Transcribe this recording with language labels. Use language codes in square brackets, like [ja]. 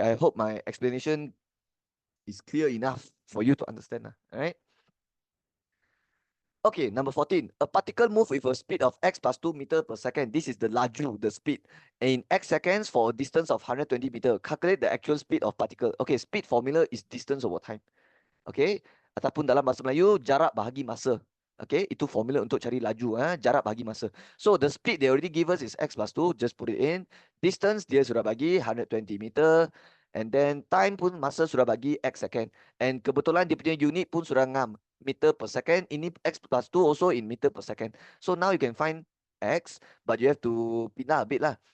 [en] I hope my explanation is clear enough for you to understand. All right. Okay, number 14. A particle move with a speed of x plus 2 meter per second. This is the laju, the speed. In x seconds for a distance of 120 meter. Calculate the actual speed of particle. Okay, speed formula is distance over time. [ms] Okay, ataupun dalam bahasa Melayu, jarak bahagi masa. Okay, itu formula untuk cari laju, jarak bahagi masa. [en] So the speed they already give us is x plus 2, just put it in. [ms] Distance dia sudah bagi 120 meter. [en] And then time [ms] pun masa sudah bagi x second. And kebetulan dia punya unit pun sudah ngam, meter per second. [en] Ini x plus 2 also in meter per second. So now you can find x, but you have to pindah a bit lah.